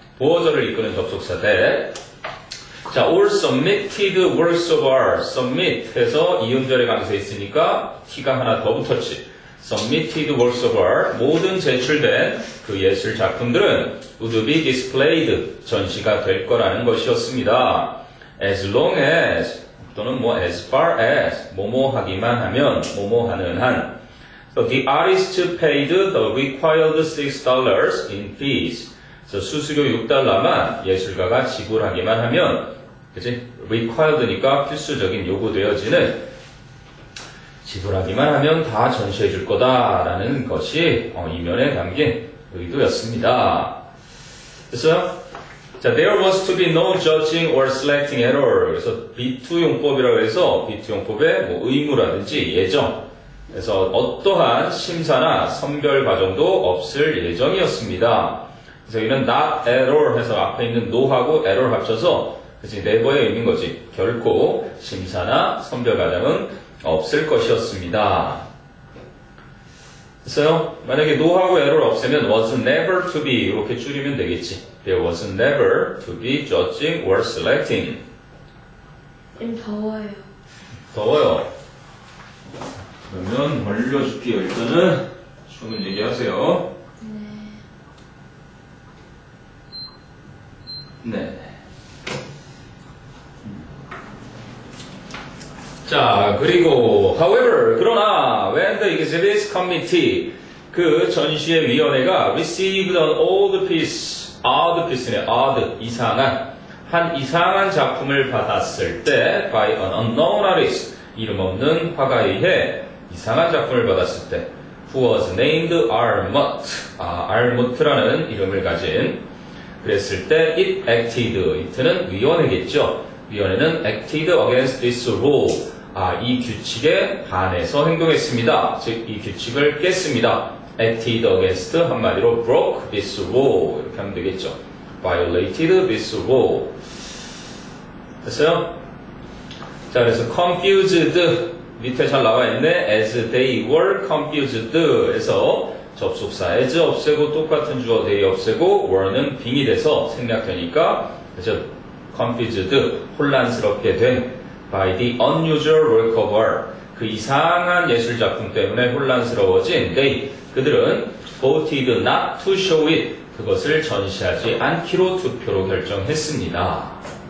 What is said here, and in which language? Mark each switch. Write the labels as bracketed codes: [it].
[ko] 보어절을 이끄는 접속사 that. 자, [en] all submitted works of art, [ko] submit 해서 이음절에 강세 있으니까 t가 하나 더 붙었지. [en] submitted works of art, [ko] 모든 제출된 그 예술 작품들은 [en] would be displayed, [ko] 전시가 될 거라는 것이었습니다. [en] as long as, [ko] 또는 뭐 [en] as far as, [ko] 뭐뭐 하기만 하면, 뭐뭐 하는 한. [en] So the artist paid the required $6 in fees. [ko] 그래서 수수료 $6만 예술가가 지불하기만 하면, 그치? required니까 필수적인 요구되어지는 지불하기만 하면 다 전시해 줄 거다라는 것이 이면에 담긴 의도였습니다. 됐어요? [en] 자, there was to be no judging or selecting error. [ko] 그래서 B2 용법이라고 해서 B2 용법의 뭐 의무라든지 예정. 그래서 어떠한 심사나 선별 과정도 없을 예정이었습니다. 그래서 이는 [en] not at all [ko] 해서 앞에 있는 no하고 at all 합쳐서 그치, never에 있는 거지. 결코 심사나 선별 과정은 없을 것이었습니다. 됐어요? 만약에 no하고 at all 없애면 [en] was never to be [ko] 이렇게 줄이면 되겠지. [en] There was never to be judging or selecting. [ko] 좀 더워요. 더워요. 그러면 얼려줄게요. 일단은 주문 얘기하세요. 네. 자, 그리고 however, 그러나 [en] when the exhibits committee, [ko] 그 전시회 위원회가 [en] received an odd piece [ko] 네, odd, 이상한, 한 이상한 작품을 받았을 때 [en] by an unknown artist, [ko] 이름 없는 화가에 의해 이상한 작품을 받았을 때 [en] who was named Armut, [ko] Armut라는 이름을 가진 그랬을 때 [en] it acted, [ko] it는 위원회겠죠. 위원회는 [en] acted against this rule, [ko] 이 규칙에 반해서 행동했습니다. 즉, 이 규칙을 깼습니다. [en] acted against, 한마디로 broke this rule, [ko] 이렇게 하면 되겠죠. [en] violated this rule. [ko] 됐어요? 자, 그래서 confused, 밑에 잘 나와 있네. [en] as they were confused [ko] 해서 접속사 as 없애고 똑같은 주어 they 없애고 were는 빙이 돼서 생략되니까 그래서 confused, 혼란스럽게 된 [en] by the unusual work of art, [ko] 그 이상한 예술 작품 때문에 혼란스러워진 they, 그들은 [en] voted not to show it, [ko] 그것을 전시하지 않기로 투표로 결정했습니다.